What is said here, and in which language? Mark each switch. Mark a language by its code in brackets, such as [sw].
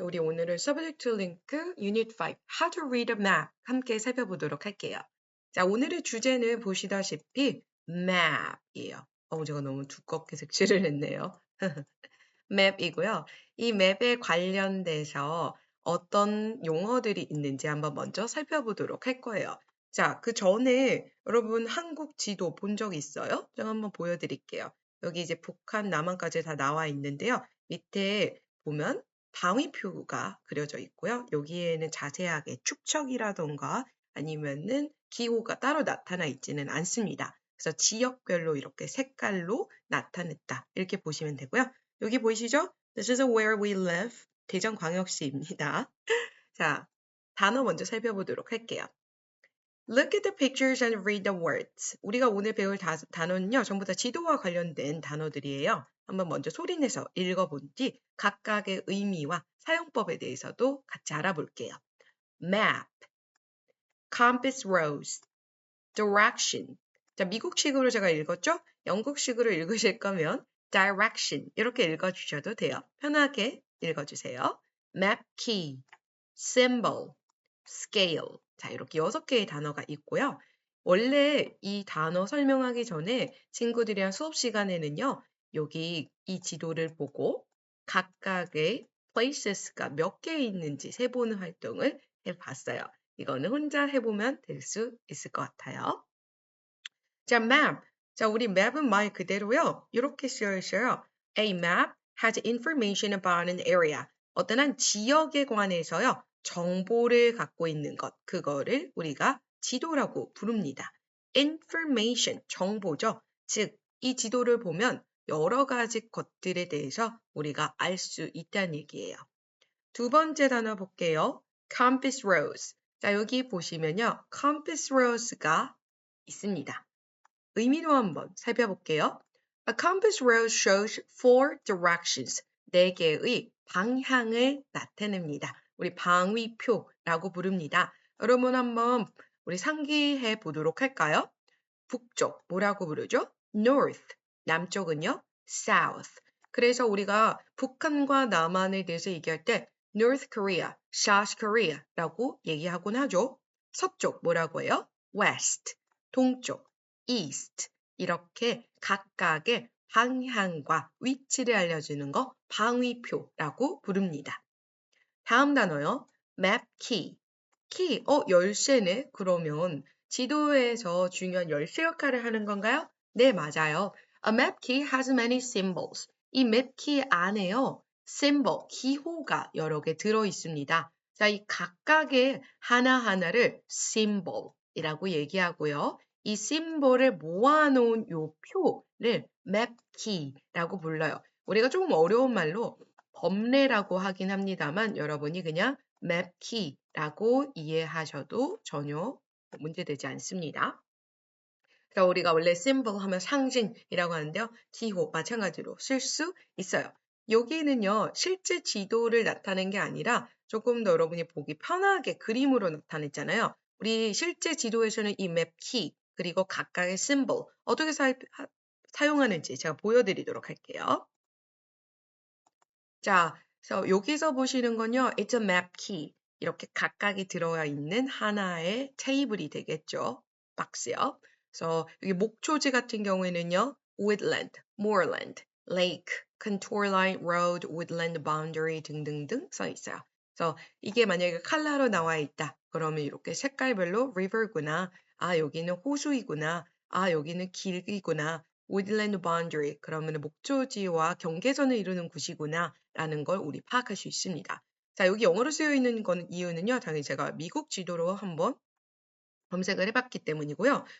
[ko] 우리 오늘은 Subject to Link Unit 5 How to Read a Map 함께 살펴보도록 할게요. 자, 오늘의 주제는 보시다시피 map이에요. 제가 너무 두껍게 색칠을 했네요. map이고요. 이 맵에 관련돼서 어떤 용어들이 있는지 한번 먼저 살펴보도록 할 거예요. 자, 그 전에 여러분 한국 지도 본 적 있어요? 제가 한번 보여드릴게요. 여기 이제 북한, 남한까지 다 나와 있는데요. 밑에 보면 방위표가 그려져 있고요. 여기에는 자세하게 축척이라던가 아니면은 기호가 따로 나타나 있지는 않습니다. 그래서 지역별로 이렇게 색깔로 나타냈다. 이렇게 보시면 되고요. 여기 보이시죠? [en] This is where we live. [ko] 대전광역시입니다. 자, 단어 먼저 살펴보도록 할게요. [en] Look at the pictures and read the words. [ko] 우리가 오늘 배울 단어는요, 전부 다 지도와 관련된 단어들이에요. 한번 먼저 소리내서 읽어본 뒤 각각의 의미와 사용법에 대해서도 같이 알아볼게요. [en] Map, compass rose, direction. [ko] 자, 미국식으로 제가 읽었죠? 영국식으로 읽으실 거면 direction 이렇게 읽어주셔도 돼요. 편하게 읽어주세요. [en] map key, symbol, scale. [ko] 자, 이렇게 6개의 단어가 있고요. 원래 이 단어 설명하기 전에 친구들이랑 수업 시간에는요. 여기 이 지도를 보고 각각의 places가 몇 개 있는지 세보는 활동을 해봤어요. 이거는 혼자 해보면 될 수 있을 것 같아요. 자, map. 자, 우리 map은 말 그대로요. 이렇게 쓰여 있어요. [en] A map has information about an area. [ko] 어떤 한 지역에 관해서요. 정보를 갖고 있는 것. 그거를 우리가 지도라고 부릅니다. information, 정보죠. 즉, 이 지도를 보면 여러 가지 것들에 대해서 우리가 알 수 있다는 얘기예요. 두 번째 단어 볼게요. compass rose. 자, 여기 보시면요. compass rose가 있습니다. 의미로 한번 살펴볼게요. [en] A compass rose shows four directions. [ko] 4개의 방향을 나타냅니다. 우리 방위표라고 부릅니다. 여러분 한번 우리 상기해 보도록 할까요? 북쪽 뭐라고 부르죠? North. 남쪽은요? South. 그래서 우리가 북한과 남한에 대해서 얘기할 때 North Korea, South Korea라고 얘기하곤 하죠. 서쪽 뭐라고 해요? West. 동쪽 east 이렇게 각각의 방향과 위치를 알려주는 거 방위표라고 부릅니다. 다음 단어요. map key. key, 열쇠네. 그러면 지도에서 중요한 열쇠 역할을 하는 건가요? 네, 맞아요. [en] A map key has many symbols. [ko] 이 map key 안에요. symbol, 기호가 여러 개 들어 있습니다. 자, 이 각각의 하나하나를 symbol이라고 얘기하고요. 이 심볼을 모아놓은 요 표를 map key라고 불러요. 우리가 조금 어려운 말로 범례라고 하긴 합니다만 여러분이 그냥 map key라고 이해하셔도 전혀 문제되지 않습니다. 그래서 우리가 원래 symbol 하면 상징이라고 하는데요. 기호 마찬가지로 쓸 수 있어요. 여기는요. 실제 지도를 나타낸 게 아니라 조금 더 여러분이 보기 편하게 그림으로 나타냈잖아요. 우리 실제 지도에서는 이 map key 그리고 각각의 symbol 어떻게 사용하는지 제가 보여드리도록 할게요. 자, 그래서 여기서 보시는 건요. [en] It's a map key. [ko] 이렇게 각각이 들어가 있는 하나의 테이블이 되겠죠. 박스요. 그래서 여기 목초지 같은 경우에는요. [en] woodland, moorland, lake, contour line, road, woodland boundary [ko] 등등등 써 있어요. 그래서 이게 만약에 컬러로 나와 있다. 그러면 이렇게 색깔별로 river구나. 아, 여기는 호수이구나. 아, 여기는 길이구나. [en] woodland boundary. [ko] 그러면 목초지와 경계선을 이루는 곳이구나. 라는 걸 우리 파악할 수 있습니다. 자, 여기 영어로 쓰여 있는 이유는요. 당연히 제가 미국 지도로 한번 검색을 해봤기 때문이고요.